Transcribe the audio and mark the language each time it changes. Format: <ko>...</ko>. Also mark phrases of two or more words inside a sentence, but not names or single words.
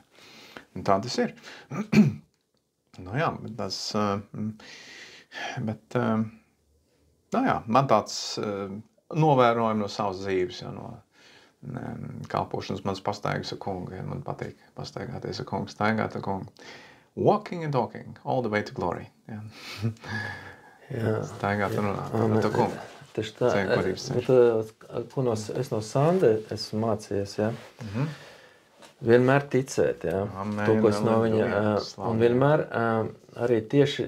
<lv>Un tā tas ir. Jā, tas... Bet, man tāds novērojumi no savas dzīves, ja, no kalpošanas mans pastaigas ar kungu, ja, man patīk pastaigāties ar kungu, staigāt ar kungu.</lv> <en>Walking and talking, all the way to glory.</en> <lv>Ja. Staigāt un runāt ar kungu. Tieši tā, es no Sande esmu mācījies, ja. Vienmēr ticēt, ja. To, ko es no viņa, un vienmēr arī tieši...</lv>